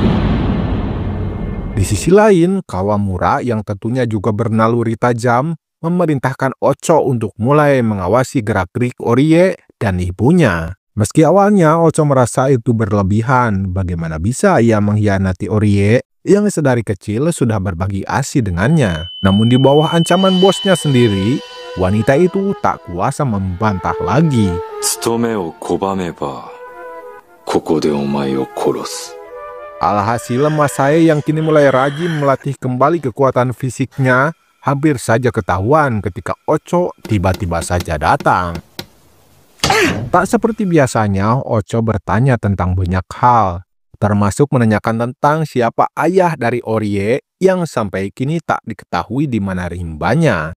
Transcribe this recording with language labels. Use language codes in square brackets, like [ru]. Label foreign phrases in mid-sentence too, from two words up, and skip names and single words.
[id] Di sisi lain, Kawamura yang tentunya juga bernaluri tajam memerintahkan Ocho untuk mulai mengawasi gerak-gerik Orie dan ibunya. Meski awalnya Ocho merasa itu berlebihan, bagaimana bisa ia mengkhianati Orie yang sedari kecil sudah berbagi ASI dengannya. Namun di bawah ancaman bosnya sendiri, wanita itu tak kuasa membantah lagi. [ja] 務めを拒めば、ここでお前を殺す。 [id] Alhasil Masae yang kini mulai rajin melatih kembali kekuatan fisiknya hampir saja ketahuan ketika Ocho tiba-tiba saja datang. Tak seperti biasanya, Ocho bertanya tentang banyak hal, termasuk menanyakan tentang siapa ayah dari Orie yang sampai kini tak diketahui di mana rimbanya.